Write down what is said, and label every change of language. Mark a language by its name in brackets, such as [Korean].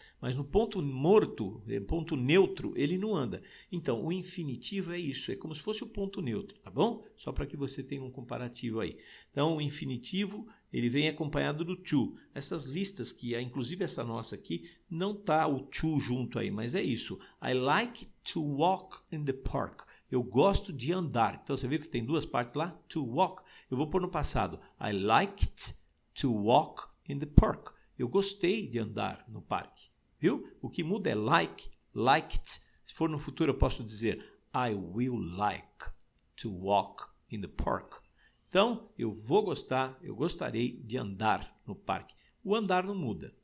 [Portuguese] Mas no ponto morto, ponto neutro, ele não anda. Então, o infinitivo é isso, é como se fosse o ponto neutro, tá bom? Só para que você tenha um comparativo aí. Então, o infinitivo, ele vem acompanhado do to. Essas listas, que inclusive essa nossa aqui, não tá o to junto aí, mas é isso. [English] I like to walk in the park. [Portuguese] Eu gosto de andar. Então, você viu que tem duas partes lá? To walk. Eu vou pôr no passado. [English] I liked to walk in the park. [Portuguese] Eu gostei de andar no parque. Viu? O que muda é like, liked. Se for no futuro, eu posso dizer [English] I will like to walk in the park. [Portuguese] Então, eu vou gostar, eu gostaria de andar no parque. O andar não muda.